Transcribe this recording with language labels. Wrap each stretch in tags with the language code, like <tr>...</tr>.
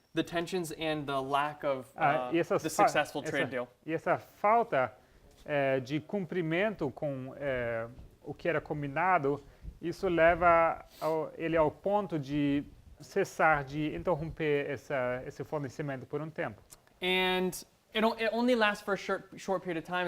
<en>The tensions and the lack of</en> <pt>e essas</pt> <en>the successful trade deal.</en> <pt>E essa falta de cumprimento com o que era combinado, isso leva ele ao ponto de cessar de interromper esse fornecimento por um tempo.</pt> <en>And it only lasts for a short period of time.</en>